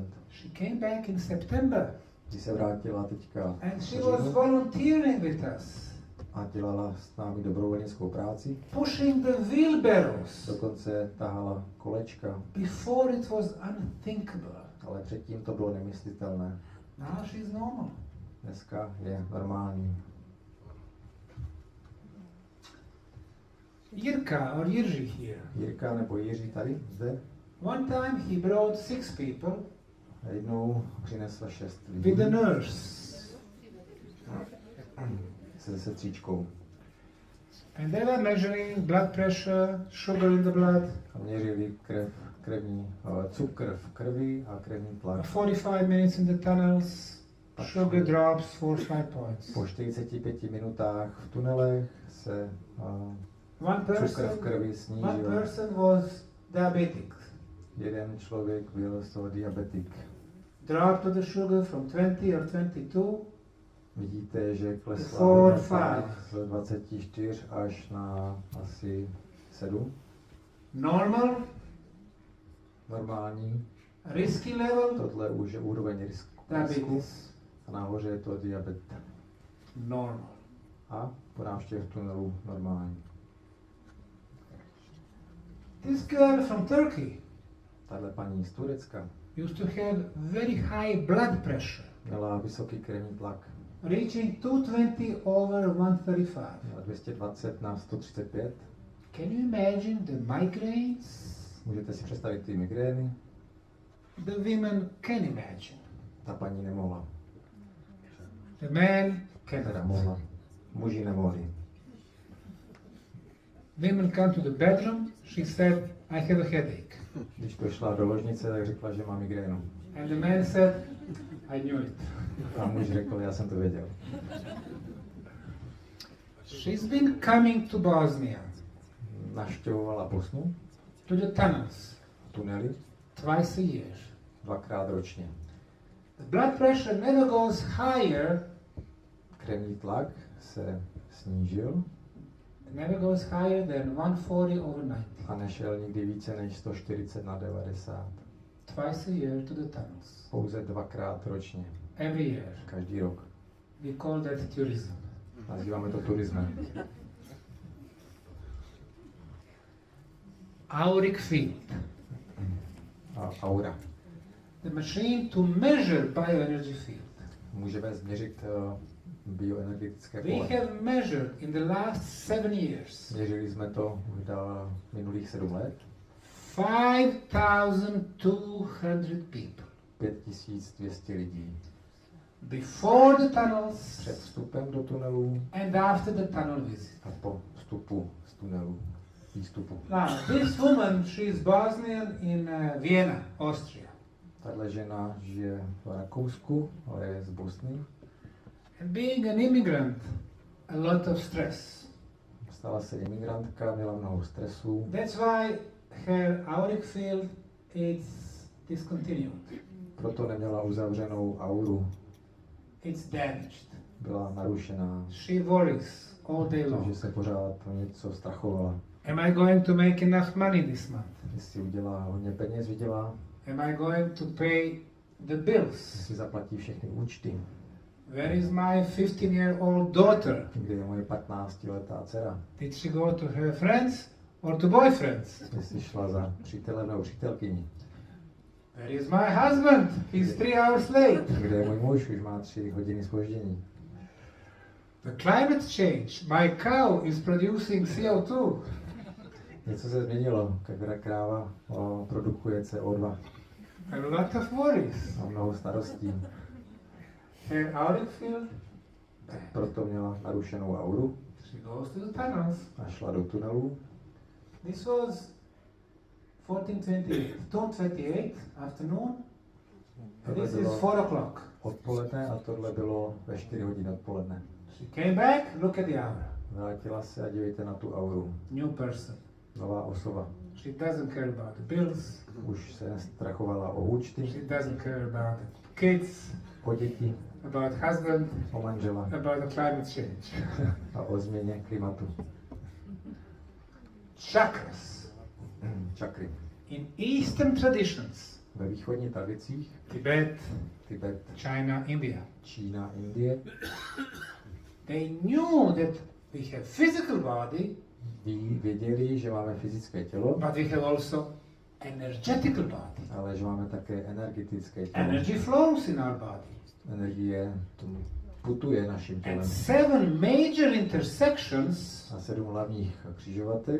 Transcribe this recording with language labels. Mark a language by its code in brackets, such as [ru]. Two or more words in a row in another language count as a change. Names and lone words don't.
[en] She came back in September [cs] Když se vrátila teďka [en] and [cs] v [en] she was [cs] říjnu [en] volunteering with us, [cs] a dělala s námi dobrovolnickou práci, [en] pushing the wheelbarrows. [cs] dokonce tahala kolečka, [en] Before it was unthinkable. [cs] ale předtím to bylo nemyslitelné. [en] Now she's normal. [cs] Dneska je normální. [en] Jirka or Jiří here. [cs] Jirka nebo Jiří tady, zde, [en] One time he brought 6 people [cs] jednou přinesla 6 lidí [en] with a nurse. [cs] se sestřičkou [en] And they were measuring blood pressure, sugar in the blood, [cs] a měřili cukr v krvi a krevní tlak. [en] 45 minutes in the tunnels, sugar drops 4-5 points. [cs] Po 45 minutách v tunelech se [en] One [cs] cukr v krvi [en] one [cs] snížil. [en] person was diabetic. [cs] Jeden člověk byl z toho diabetik. [en] Dropped the sugar from 20 or 22 [cs] Vidíte, že klesla [en] Four, [cs] hodnota [en] five. [cs] z 24 až na asi 7. [en] normal, [cs] Normální. [en] risky level, [cs] Tohle už je úroveň risku. [en] diabetes, [cs] A nahoře je to diabet. [en] normal. [cs] A po návštěvě v tunelu normální. [en] This girl from Turkey [cs] Tahle paní z Turecka [en] used to have very high blood pressure, [cs] měla vysoký krevní tlak. [en] reaching 220 over 135. [cs] Měla 220 na 135. [en] Can you imagine the migraines? [cs] Můžete si představit ty migrény. [en] The women can imagine. [cs] Ta paní nemohla. [en] The man [cs] Teda [en] cannot. [cs] mohla. Muži nemohli. [en] Women come to the bedroom, she said, I have a headache. [cs] Když došla do ložnice, tak řekla, že má migrénu. [en] And the man said, I knew it. [cs] A muž řekl, já jsem to věděl. [en] She's been coming to Bosnia, [cs] Navštěvovala Bosnu, [en] to the tunnels, [cs] tunely, [en] twice a year. [cs] 2krát ročně. [en] The blood pressure never goes higher, [cs] Krevní tlak se snížil [en] never goes higher than 140 over 90. [cs] a nešel nikdy více než 140 na 90. [en] Twice a year to the tunnels, [cs] Pouze 2krát ročně, [en] every year. [cs] každý rok. [en] We call that tourism. [cs] Nazýváme to turismem. [en] Auric field. [cs] A aura. [en] the machine to measure bioenergy field. [cs] Můžeme změřit bioenergetické [en] We [cs] pole. [en] have measured in the last 7 years [cs] Měřili jsme to už minulých 7 let. [en] 5,200 people [cs] 5200 lidí. [en] before the tunnels [cs] Před vstupem do tunelu [en] and after the tunnel visit. [cs] a po vstupu z tunelu, výstupu. [en] Now, this woman, she is Bosnian in Vienna, Austria. [cs] Tahle žena žije v Rakousku, ale je z Bosny. [en] And being an immigrant, a lot of stress. [cs] Stala se imigrantka, měla mnoho stresu, [en] That's why her auric field is discontinued. [cs] proto neměla uzavřenou auru, [en] It's damaged. [cs] byla narušená, [en] She worries all day long. [cs] takže se pořád o něco strachovala. [en] Am I going to make enough money this month? [cs] Jestli udělá hodně peněz, vydělá, [en] Am I going to pay the bills? [cs] jestli zaplatí všechny účty. [en] Where is my 15-year-old daughter? [cs] Kde je moje 15letá dcera? [en] Did she go to her friends or to boyfriends? [cs] Jestli šla za přítelem nebo přítelkyní. [en] Where is my husband? He's 3 hours late. [cs] Kde je můj muž? Už má 3 hodiny zpoždění. [en] The climate change. My cow is producing CO2. [cs] Něco se změnilo, kráva produkuje CO2 [en] A lot of worries. [cs] a mnoho starostí. [en] Her auric field. [cs] Proto měla narušenou auru [en] She goes to the tunnels. [cs] a šla do tunelu. [en] This was 14:28. 2:28 afternoon. And [cs] Tohle [en] this is [cs] bylo [en] 4 o'clock. [cs] odpoledne a tohle bylo ve 4 hodiny odpoledne. [en] She came back. Look at the hour. [cs] Vrátila se a dívejte na tu auru. [en] New person. [cs] Nová osoba. [en] She doesn't care about the bills. [cs] Už se nestrachovala o účty, [en] She doesn't care about the kids, [cs] o děti, [en] about husband, [cs] o manžela [en] about the climate change. [cs] a o změně klimatu. [en] Chakras. [cs] Čakry. [en] In Eastern traditions, [cs] Ve východních tradicích [en] Tibet, [cs] Tibet, [en] China, India, [cs] Čína, Indie [en] they knew that we have physical body, [cs] věděli, že máme fyzické tělo, [en] but we have also energetical body. [cs] ale že máme také energetické tělo. [en] Energy flows in our body. [cs] Energie putuje naším tělem. [en] And 7 major intersections [cs] A 7 hlavních křižovatek